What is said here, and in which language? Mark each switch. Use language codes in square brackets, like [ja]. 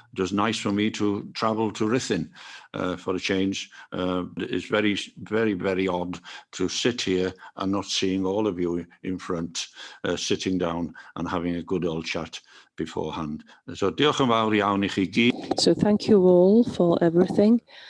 [en] It was nice for me to travel to Ruthin for a change. It's very, very, very odd to sit here and not seeing all of you in front, sitting down and having a good old chat beforehand. [cy] So diolch yn fawr iawn I chi gyd. [en] So thank you all for everything.